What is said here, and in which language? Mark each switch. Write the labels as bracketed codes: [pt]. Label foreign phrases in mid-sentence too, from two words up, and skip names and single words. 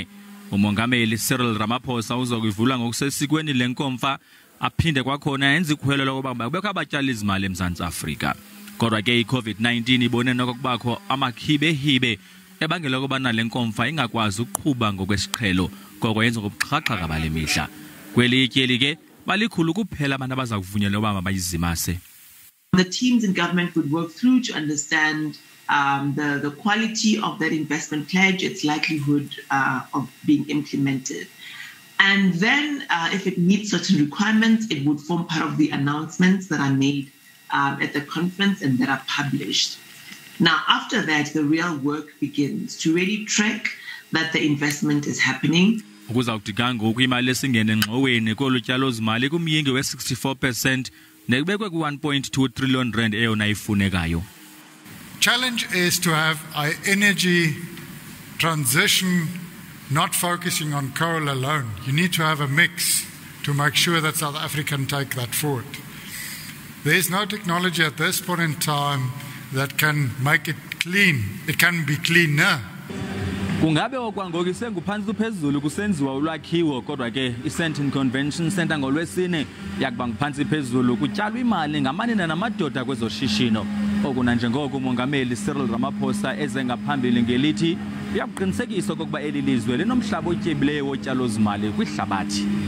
[xh] Umongameli Cyril Ramaphosa uzokuyivula ngokusesikweni le nkomfa aphinde kwakhona enze ikhwelo lokuba kubekho abatyali-zimali eMzantsi Afrika. Kodwa ke i-COVID-19 ibone nokubakho amakhibe-hibe ebangela ukubana le nkomfa ingakwazi ukuqhuba ngokwesiqhelo koko yenza ngobuxhakaxhaka bale mihla. Kweli ityeli ke balikhulu kuphela abantu abaza kuvunyelwa uba mabayizimase. [en] The teams in government would work through to understand the quality of that investment pledge, its likelihood of being implemented. And then if it meets certain requirements, it would form part of the announcements that are made at the conference and that are published. Now, after that, the real work begins to really track that the investment is happening. [xh] Ukuzawudika ngoku imali esingene engxoweni kolu tyalo-zimali kumyinge we-64% nekubekwe ku-1.2 trillion rand eyona ifunekayo. [en] Challenge is to have an energy transition not focusing on coal alone. You need to have a mix to make sure that South Africa can take that forward. There is no technology at this point in time that can make it clean. It can be cleaner. [xh] Kungabe okwangoku senguphantsi phezulu kusenziwa ulwakhiwo kodwa ke iSandton Convention Centre ngolwesine yakuba nguphantsi phezulu kutyalwa imali ngamanina namadoda kwezoshishino. Okuna njengoko umongameli Cyril Ramaphosa eze ngaphambili ngelithi uyakuqinisekisa okokuba eli lizwe linomhlaba otyebileyo wotyalo-zimali kwihlabathi.